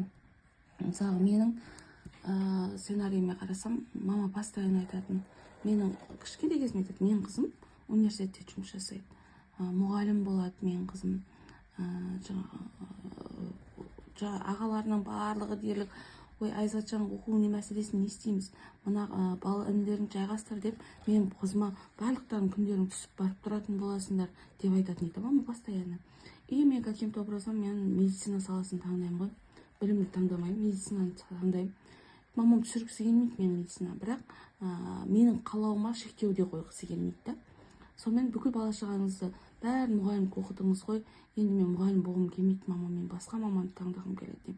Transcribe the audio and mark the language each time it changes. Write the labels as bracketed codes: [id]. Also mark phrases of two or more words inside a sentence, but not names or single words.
[kk] Мысалы, менің сценарийіме қарасам, мама постоянно айтатын, менің кішкентай кезімде айтады, менің қызым университетте жұмыс жасайды, мұғалім болады менің қызым, ағаларының барлығы дерлік, ой, Айзатжан оқуының мәселесін не істейміз, мына бала інілерін жайғастыр деп, мен қызыма барлықтарын күндерін түсіп барып тұратын боласыңдар деп айтатын еді, мама постоянно. И мен [ru] каким-то образом [kk] мен медицина саласын таңдаймын ғой, білімді таңдамаймын, медицинаны таңдаймын. Мамам түсіргісі келмейді мен медицина, бірақ менің қалауыма шектеуде қойғысы келмейді. Сонымен бүкіл бала шағаңызды бәрін мұғалімдік оқыдыңыз ғой, енді мен мұғалім болғым келмейді мама, мен басқа мамандық таңдағым келеді деймін.